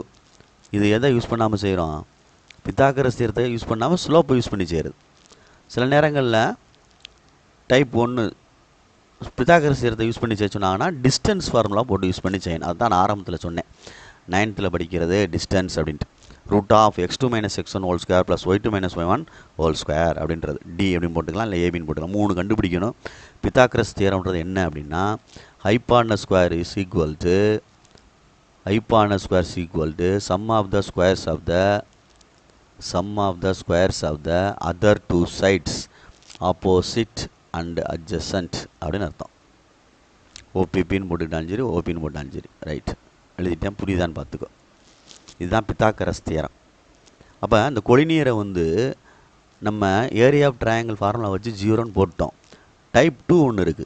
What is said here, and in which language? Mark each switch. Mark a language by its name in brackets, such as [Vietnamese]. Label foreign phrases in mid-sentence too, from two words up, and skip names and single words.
[Tamil] இது எதை யூஸ் பண்ணாமல் செய்கிறோம்? பித்தாகரஸ் தியரத்தை யூஸ் பண்ணாமல் ஸ்லோப்பை யூஸ் பண்ணி செய்கிறது. சில நேரங்களில் டைப் 1 பித்தாகரஸ் தியரத்தை யூஸ் பண்ணி செய்ய சொன்னாங்கன்னா [English] distance formula [Tamil] போட்டு யூஸ் பண்ணி செய்யணும். அதுதான் நான் ஆரம்பத்தில் சொன்னேன். 9th படிக்கிறது டிஸ்டன்ஸ் அப்படின்ட்டு. √(x2 - x1) ² + y2 - y1 ² அப்படின்றது டி அப்படின்னு போட்டுக்கலாம், இல்லை ஏபின்னு போட்டுக்கலாம். 3 கண்டுபிடிக்கணும். [English] பித்தாகரஸ் தியரம்ன்றது என்ன அப்படின்னா hypotenuse square is equal to sum of the squares of the other 2 sides opposite and adjacent [Tamil] அப்படின்னு அர்த்தம். ஓபிபின்னு போட்டுக்கிட்டாலும் சரி, ஓபின்னு போட்டாலும் சரி. ரைட், எழுதிட்டேன். புரியுதான்னு பார்த்துக்கோ. இதுதான் பித்தாகரஸ் தியரம். அப்போ அந்த கொலினியரை வந்து நம்ம [English] area of triangle formula [Tamil] வச்சு 0ன்னு போட்டோம். டைப் 2 ஒன்று இருக்குது.